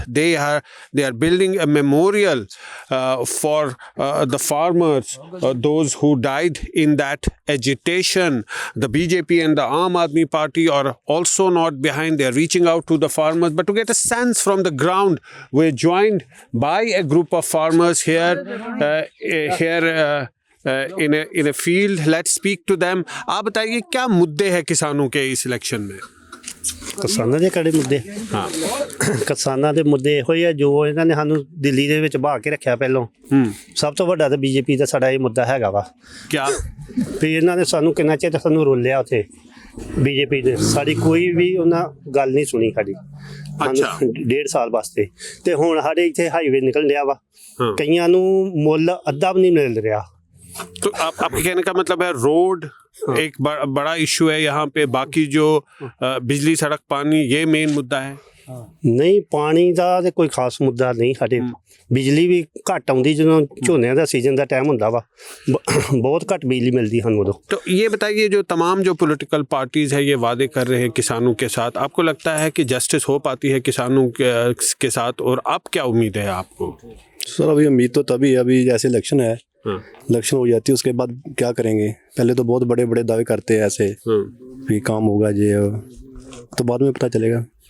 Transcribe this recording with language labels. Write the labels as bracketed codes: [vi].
[en] They are building a memorial for the farmers, those who died in that agitation. The BJP and the Aam Aadmi Party are also not behind. They are reaching out to the farmers. But to get a sense from the ground, we're joined by a group of farmers here in a field. Let's speak to them. [hi] आप बताइए क्या मुद्दे हैं किसानों के इस election में? [pa] ਕਿਸਾਨਾਂ ਦੇ ਕਿਹੜੇ ਮੁੱਦੇ ਹਾਂ ਕਿਸਾਨਾਂ ਦੇ ਮੁੱਦੇ ਇਹੋ ਹੀ ਆ ਜੋ ਇਹਨਾਂ ਨੇ ਸਾਨੂੰ ਦਿੱਲੀ ਦੇ ਵਿੱਚ ਬਹਾ ਕੇ ਰੱਖਿਆ ਪਹਿਲੋਂ ਸਭ ਤੋਂ ਵੱਡਾ ਤਾਂ ਬੀਜੇਪੀ ਦਾ ਸਾਡਾ ਇਹ ਮੁੱਦਾ ਹੈਗਾ ਵਾ [hi] क्या [pa] ਵੀ ਇਹਨਾਂ ਨੇ ਸਾਨੂੰ ਕਿੰਨਾ ਚਿਰ ਸਾਨੂੰ ਰੋਲਿਆ ਉੱਥੇ ਬੀਜੇਪੀ ਦੇ ਸਾਡੀ ਕੋਈ ਵੀ ਉਹਨਾਂ ਗੱਲ ਨਹੀਂ ਸੁਣੀ ਸਾਡੀ ਅੱਛਾ 1.5 ਸਾਲ ਵਾਸਤੇ ਤੇ ਹੁਣ ਸਾਡੇ ਇੱਥੇ ਹਾਈਵੇ ਨਿਕਲ ਰਿਹਾ ਵਾ [hi] हाँ। [pa] ਕਈਆਂ ਨੂੰ ਮੁੱਲ ਅੱਧਾ ਵੀ ਨਹੀਂ ਮਿਲ ਰਿਹਾ [hi] तो आपके कहने का मतलब है रोड एक बड़ा इशू है यहाँ पे, बाकी जो बिजली सड़क पानी ये मेन मुद्दा है। [pa] ਨਹੀਂ ਪਾਣੀ ਦਾ ਤੇ ਕੋਈ ਖਾਸ ਮੁੱਦਾ ਨਹੀਂ ਸਾਡੇ ਬਿਜਲੀ ਵੀ ਘੱਟ ਆਉਂਦੀ ਜਦੋਂ ਝੋਨੇ ਦਾ ਸੀਜ਼ਨ ਦਾ ਟਾਈਮ ਹੁੰਦਾ ਵਾ ਬਹੁਤ ਘੱਟ बिजली मिलती ਸਾਨੂੰ उदो। [hi] तो ये बताइए जो तमाम जो पॉलिटिकल पार्टीज है ये वादे कर रहे हैं किसानों के साथ, आपको लगता है कि जस्टिस हो पाती है किसानों के साथ, और अब क्या उम्मीद है आपको? सर अभी उम्मीद तो तभी है, अभी जैसे इलेक्शन है, इलेक्शन हो जाती है उसके बाद क्या करेंगे? पहले तो बहुत बड़े बड़े दावे करते हैं ऐसे भी काम होगा ये, तो बाद में पता चलेगा।